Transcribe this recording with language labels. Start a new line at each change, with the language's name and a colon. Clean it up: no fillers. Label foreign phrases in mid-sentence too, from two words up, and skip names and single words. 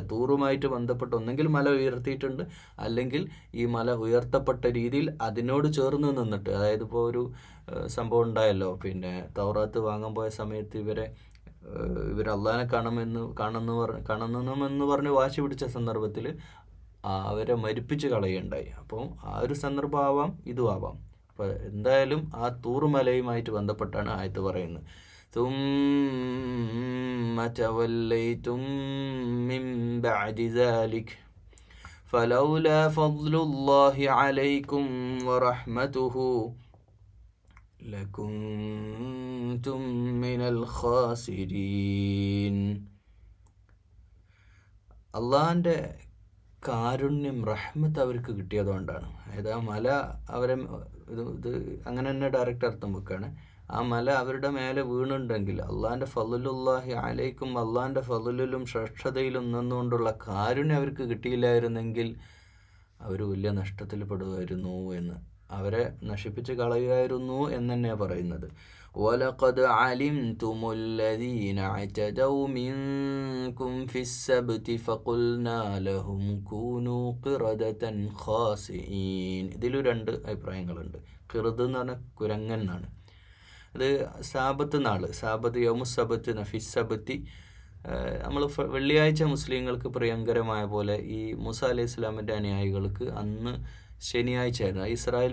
Malayalam: തൂറുമായിട്ട് ബന്ധപ്പെട്ട് ഒന്നെങ്കിൽ മല ഉയർത്തിയിട്ടുണ്ട്, അല്ലെങ്കിൽ ഈ മല ഉയർത്തപ്പെട്ട രീതിയിൽ അതിനോട് ചേർന്ന് നിന്നിട്ട്, അതായത് ഇപ്പോൾ ഒരു സംഭവം ഉണ്ടായല്ലോ, പിന്നെ തൗറാത്ത് വാങ്ങാൻ പോയ സമയത്ത് ഇവർ അള്ളാഹിനെ കാണണമെന്ന് പറഞ്ഞ് വാശി പിടിച്ച സന്ദർഭത്തിൽ അവരെ മരിപ്പിച്ച് കളയുണ്ടായി. അപ്പോൾ ആ ഒരു സന്ദർഭമാവാം, ഇതും ആവാം. അപ്പോൾ എന്തായാലും ആ തൂറുമലയുമായിട്ട് ബന്ധപ്പെട്ടാണ് ആയത്ത് പറയുന്നത്.
Arabic: ثم توليتم من بعد ذلك فلولا فضل الله عليكم ورحمته لكنتم من الخاسرين.
Malayalam: അള്ളാഹിൻ്റെ കാരുണ്യം, റഹ്മത്ത് അവർക്ക് കിട്ടിയതുകൊണ്ടാണ്. അതായത് ആ മല അവരെ ഇത് അങ്ങനെ തന്നെ ഡയറക്റ്റ് അർത്ഥം വെക്കുകയാണ്. ആ മല അവരുടെ മേലെ വീണുണ്ടെങ്കിൽ അള്ളാഹിൻ്റെ
Arabic: فضل الله عليكم,
Malayalam: അള്ളാഹിൻ്റെ ഫളുലിലും ശ്രേഷ്ഠതയിലും നിന്നുകൊണ്ടുള്ള കാരുണ്യം അവർക്ക് കിട്ടിയില്ലായിരുന്നെങ്കിൽ അവർ വലിയ നഷ്ടത്തിൽ പെടുമായിരുന്നു എന്ന്, അവരെ നശിപ്പിച്ച് കളയുമായിരുന്നു എന്ന് തന്നെയാണ് പറയുന്നത്.
Arabic: وَلَقَدْ عَلِمْتُمُ الَّذِينَ اعْتَدَوْا مِنْكُمْ فِي السَّبْتِ فَقُلْنَا لَهُمْ كُونُوا قِرَدَةً خَاسِئِينَ.
Malayalam: ഇതിലും രണ്ട് അഭിപ്രായങ്ങളുണ്ട്. ഖിർദ് എന്ന് പറഞ്ഞാൽ കുരങ്ങൻ എന്നാണ്. അത് സാബത്ത് നാൾ, സാബത്ത്
Arabic: يوم السبت في السبت
Malayalam: നമ്മൾ വെള്ളിയാഴ്ച മുസ്ലിങ്ങൾക്ക് പ്രിയങ്കരമായ പോലെ ഈ മൂസ അലൈഹി ഇസ്ലാമിൻ്റെ അനുയായികൾക്ക് അന്ന് ശനിയാഴ്ചയായിരുന്നു.